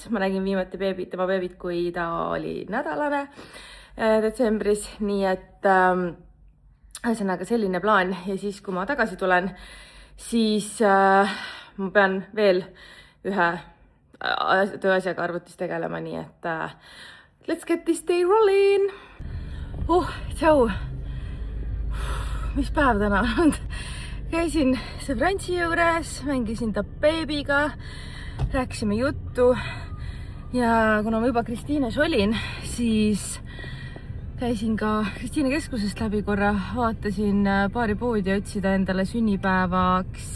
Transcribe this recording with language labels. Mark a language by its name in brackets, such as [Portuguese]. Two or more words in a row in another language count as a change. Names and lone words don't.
[Estonian] Ma nägin viimati tema beebit, kui ta oli nädalane detsembris, nii et ühesõnaga selline plaan ja siis, kui ma tagasi tulen, siis ma pean veel ühe tööasjaga arvutis tegelema, nii et [English] let's get this day rolling. [Estonian] Tšau! Mis päev täna on? Käisin sõbrantsi juures, mängisin ta beebiga, rääkisime juttu ja kuna ma juba Kristiines olin, siis käisin ka Kristiine keskusest läbi korra, vaatasin paari poodi ja otsida endale sünnipäevaks.